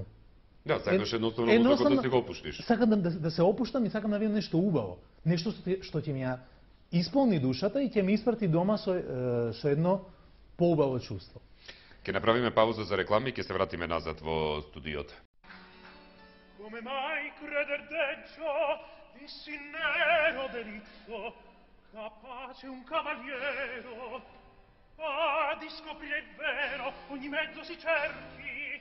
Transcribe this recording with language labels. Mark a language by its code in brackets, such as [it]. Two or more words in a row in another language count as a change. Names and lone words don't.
[mk] Да, сакаш едноставно да се го опуштиш. Сакам да се опуштам и сакам да видам нешто убаво. Нешто што ќе ми ја исполни душата и ќе ми испрати дома со едно поубаво чувство. Ќе направиме пауза за реклами и ќе се вратиме назад во студиото. [it] Come mai creder deggio di sì nero delitto, capace un cavaliero di scoprire il vero, ogni mezzo si cerchi.